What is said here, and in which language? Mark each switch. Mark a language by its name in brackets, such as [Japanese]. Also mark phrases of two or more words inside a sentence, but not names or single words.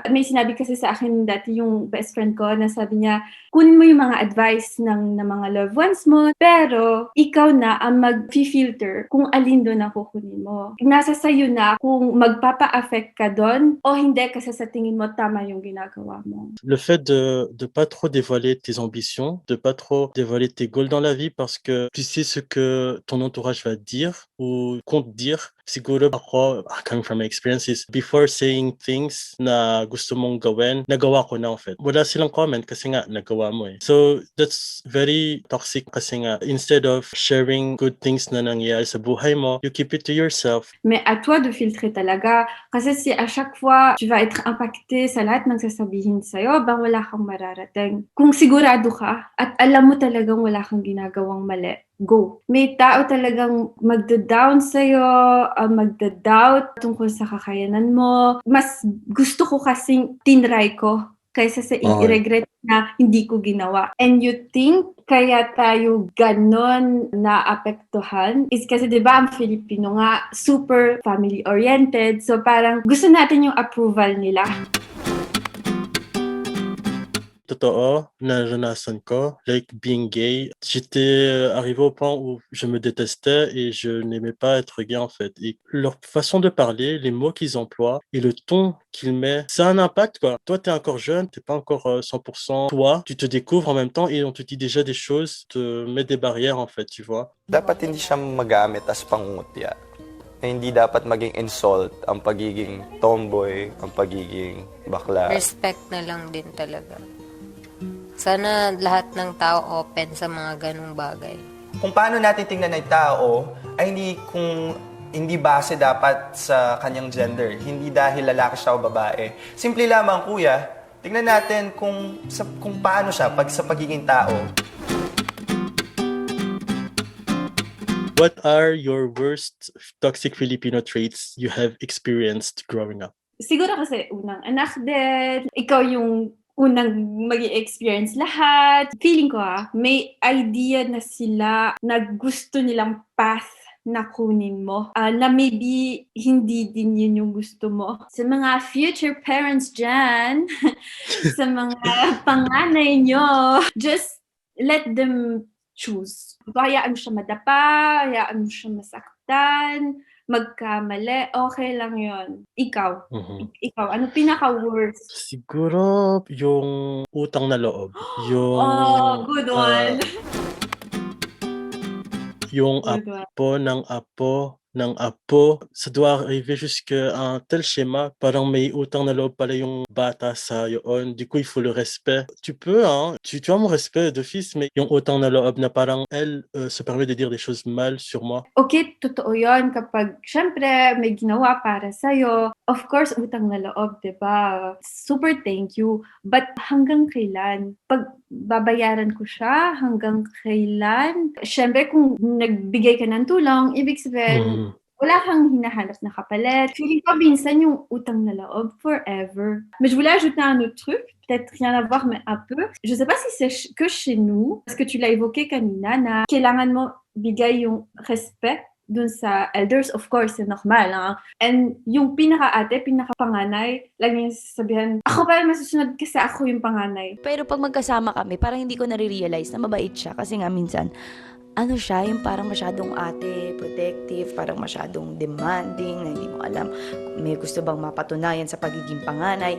[Filipino] May sinabi kasi sa akin dati yung [English] best friend [Filipino] ko na sabi niya, kunin mo yung mga advice ng mga [English] loved ones [Filipino] mo, pero ikaw na ang mag-filter kung alin doon ang kukunin mo. Nasa sayo na kung magpapa-affect ka doon o hindi kasi sa tingin mo tama yung ginagawa mo. [French] Le fait de pas trop dévoiler tes ambitions, de pas trop dévoiler tes goals dans la vie parce que tu sais ce que ton entourage va dire ou compte dire. [Filipino] Siguro ako, [English] coming from my experiences, before saying things [Filipino] na gusto mong gawin, nagawa ko na [English] of it. [Filipino] Wala silang comment kasi nga nagawa mo eh. [English] So that's very toxic [Filipino] kasi nga [English] instead of sharing good things [Filipino] na nangyayari sa buhay mo, [English] you keep it to yourself. [French] Mais à toi de filtrer talaga. [Filipino] Kasi [French] si à chaque fois tu vas être impacté [Filipino] sa lahat ng sasabihin sa'yo, bang wala kang mararating. Kung sigurado ka at alam mo talagang wala kang ginagawang mali, go. May tao talagang magda-down sa'yo, magda-doubt tungkol sa kakayanan mo. Mas gusto ko kasing tinry ko kaysa sa i-regret na hindi ko ginawa. [English] And you think [Filipino] kaya tayo ganon naapektuhan is kasi diba ang Filipino nga [English] super family-oriented. [Filipino] So parang gusto natin yung approval nila. Totoo, naranasan ko, [English] like being gay. [French] J'étais arrivé au point où je me détestais et je n'aimais pas être gay en fait. Et leur façon de parler, les mots qu'ils emploient et le ton qu'ils mettent, ça a un impact quoi. Toi, t'es encore jeune, t'es pas encore 100% toi, tu te découvres en même temps et on te dit déjà des choses, te met des barrières en fait, tu vois. [Filipino] Dapat hindi siya magamit as pangungutya. Hindi dapat maging insult ang pagiging tomboy, ang pagiging bakla. Respect na lang din talaga. Sana lahat ng tao open sa mga ganung bagay. Kung paano natin tingnan ng tao, ay hindi base dapat sa kanyang gender. Hindi dahil lalaki siya o babae. Simple lamang, kuya, tingnan natin kung paano siya sa pagiging tao. [English] What are your worst toxic Filipino traits you have experienced growing up? [Filipino] Siguro kasi unang anak din, ikaw yung unang mag-i-experience lahat. Feeling ko may idea na sila na gusto nilang path na kunin mo. Na maybe hindi din yun yung gusto mo. Sa mga future parents dyan, sa mga panganay nyo, [English] just let them choose. [Filipino] Hayaan mo siya madapa, hayaan mo siya masaktan, magkamali, okay lang yon. Ikaw, ikaw, ano pinaka-worst? Siguro yung utang na loob. Yung, [English] Oh, good one. [Filipino] Yung Diba? apo ng apo, [French] ça doit arriver jusqu'à un tel schéma, [Filipino] parang may utang na loob pala yung bata sa yoon. [French] Du coup, il faut le respect. Tu peux, hein, tu as mon respect de fils, mais [Filipino] yung utang na loob na parang [French] elle se permet de dire des choses mal sur moi. [Filipino] Okay, totoo yun kapag, syempre, may ginawa para sa'yo. [English] Of course, [Filipino] utang na loob, di ba? [English] Super thank you. But [Filipino] hanggang kailan? Pag babayaran ko siya, hanggang kailan? Syempre, kung nagbigay ka ng tulong, ibig sabihin, wala kang hinahanap na kapalit. Feeling ko minsan yung utang na loob forever. [French] Mais je voulais ajouter un autre truc, peut-être rien à voir, mais un peu. Je sais pas si c'est que chez nous, parce que tu l'as évoqué [Filipino] kanina, na kailangan mo bigay yung respect dun sa elders, [English] of course, [French] c'est normal. Hein? [Filipino] And yung pinaka-ate, pinaka-panganay, laging sasabihan, ako pa masusunod kasi ako yung panganay. Pero pag magkasama kami, parang hindi ko nare-realize na mabait siya. Kasi nga minsan, ano siya, yung parang masyadong ate, protective, parang masyadong demanding, na hindi mo alam kung may gusto bang mapatunayan sa pagiging panganay.